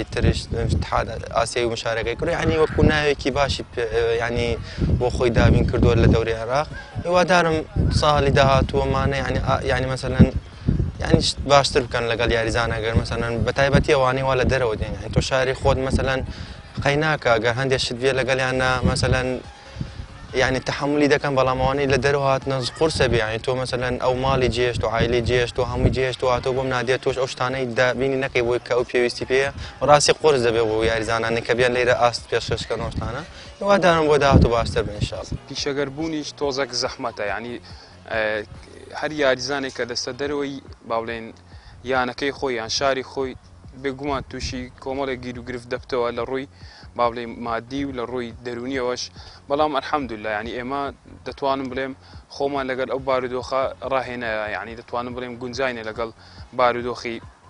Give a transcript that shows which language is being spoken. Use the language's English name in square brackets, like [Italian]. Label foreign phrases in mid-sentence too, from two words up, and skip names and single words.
[Central Kurdish] ترش اتحاد ئاسیایی و مشارەکەی کرد یعنی وەکو ناوێکی باشی یعنی بۆ خۆی دابین کردووە لە دەوری عێراق هیوادارم ساڵی داهاتووەمانە یعنی مثلا یعنی باشتر بکەن لەگەڵ یاریزان ئەگەر مثلا بە تایبەتی ئەوانەی وا لە دەرەوە دێن یعنی تۆ شاری خۆت مثلا قەی ناکە ئەگەر هەندێک شت بێ لەگەڵیانە مثلا يعني تحملي دەکەن بەڵام ئەوانەی لە دەرەوە هاتنە قورسە بێ یعنی تۆ مثلا ئەو ماڵی جێشت و عایلەی جێشت و هەمووی جێشت و هاتۆ بۆم نادیە تۆش ئەو شتانەی دابینی نەکەی بۆی کە ئەو پێویستی پێیە ڕاستی قورس دەبێ بۆ یاریزانانی کە بێن لێرە ئاست پێشکەشکەن ئەو شتانە هیوادارم بۆ داهاتوو باشتر بن ئینشاءڵڵا. پیشەگەربوونیش تۆزێک زەحمەتە یعنی هەر یاریزانێک کە دەستە دەرەوەی با بڵێن یانەکەی خۆی یان شاری خۆی بێگومان تووشی کۆمەڵێک گیر و گرفت دەبتەوە لە ڕووی با بڵێن مادی و لە ڕووی دەرونیەوەش بەڵام ئەلحەمدوللا یعنی ئێمە دەتوانم بڵێم خۆمان لەگەڵ ئەو بارودۆخە ڕاهێنە یعنی دەتوانم بڵێم گونجاینە لەگەڵ بارودۆخی